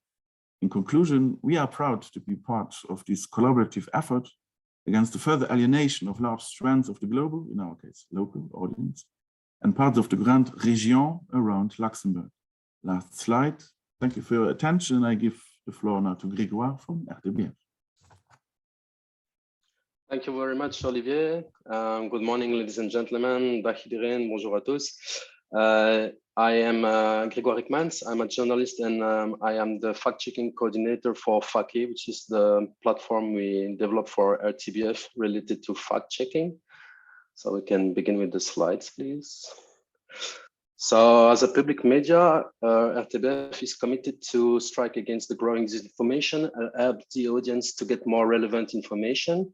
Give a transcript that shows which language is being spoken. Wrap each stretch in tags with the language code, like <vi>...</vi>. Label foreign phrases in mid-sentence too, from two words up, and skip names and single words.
<en>In conclusion, we are proud to be part of this collaborative effort against the further alienation of large strands of the global, in our case, local audience, and parts of the Grande Région around Luxembourg. Last slide. Thank you for your attention. I give the floor now to Grégoire from RTBF. Thank you very much, Olivier. Good morning, ladies and gentlemen.</en> <nl>Dag iedereen,</nl> <fr>bonjour à tous.</fr> <en>I am Grégoire Hickmans. I'm a journalist and I am the fact-checking coordinator for FACI, which is the platform we developed for RTBF related to fact-checking. So we can begin with the slides, please. So as a public media, RTBF is committed to strike against the growing disinformation and help the audience to get more relevant information.</en>